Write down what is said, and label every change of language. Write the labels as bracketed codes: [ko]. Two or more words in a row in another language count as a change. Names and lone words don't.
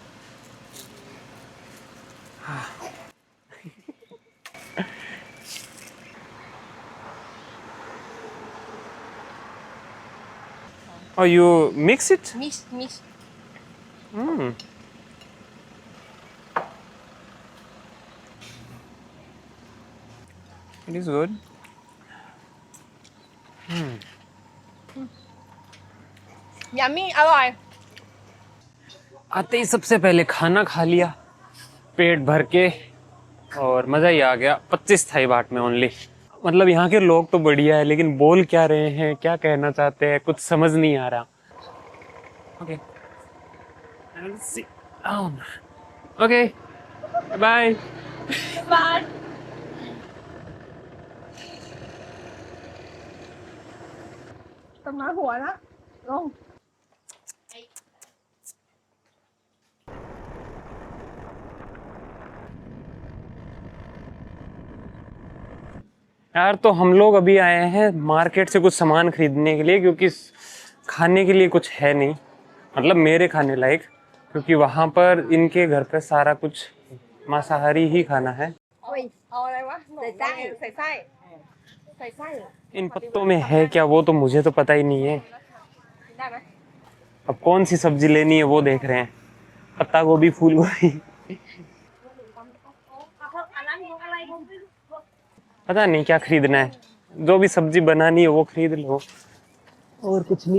[en] Oh, you mix it? Mix. Mm. It is good. Yummy अरोय। [hi] आते ही सबसे पहले खाना खा लिया पेट भर के, और मज़ा ही आ गया। 25 थाई बात में ओनली। मतलब यहाँ के लोग तो बढ़िया है, लेकिन बोल क्या रहे हैं, क्या कहना चाहते हैं, कुछ समझ नहीं आ रहा। [en] OK, OK, bye [vi] Bye. Tao nói hùa đó. Luôn. [hi] यार तो हम लोग अभी आए हैं मार्केट से कुछ सामान खरीदने के लिए, क्योंकि खाने के लिए कुछ है नहीं, मतलब मेरे खाने लायक, क्योंकि वहाँ पर इनके घर पे सारा कुछ मांसाहारी ही खाना है। [vi] Ui, đây quá. Xài xay. Xài xay. [hi] इन पत्तों में है क्या वो तो मुझे तो पता ही नहीं है। [vi] Đây này. [hi] अब कौन सी सब्जी लेनी है वो देख रहे हैं, पत्ता गोभी, फूल गोभी, पता नहीं क्या खरीदना है। जो भी सब्जी बनानी है वो खरीद लो, और कुछ नहीं।